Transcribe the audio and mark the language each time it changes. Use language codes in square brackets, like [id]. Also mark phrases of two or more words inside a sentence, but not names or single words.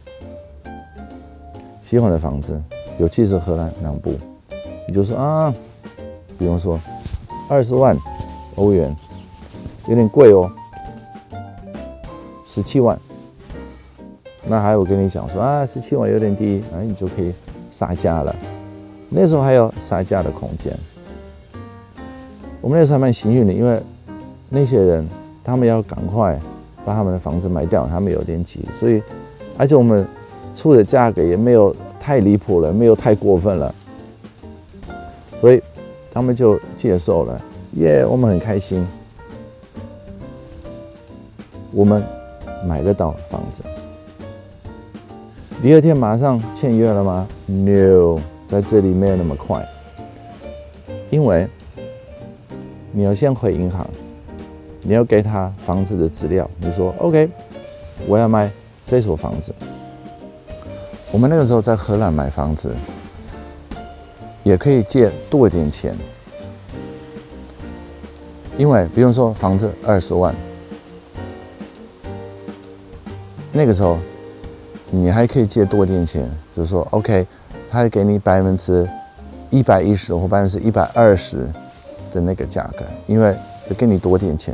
[zh] 喜歡的房子，尤其是荷蘭南部，你就說啊，比如說20萬歐元，有點貴哦，17萬。那還有跟你講說啊，17萬有點低，你就可以殺價了。那時候還有殺價的空間。我們那時候還蠻幸運的，因為那些人他們要趕快把他們的房子賣掉，他們有點急，所以而且我們出的價格也沒有太離譜了，沒有太過分了，所以他們就接受了。我們很開心，我們買得到房子。第二天馬上簽約了嗎 ？No， 在這裡沒有那麼快，因為你要先回銀行，你要給他房子的資料，你說 OK，我要買這所房子。我們那個時候在荷蘭買房子，也可以借多一點錢，因為比如說房子20萬，那個時候你還可以借多一點錢，就是說 OK， 他還給你110%或120%的那個價格，因為就給你多點錢。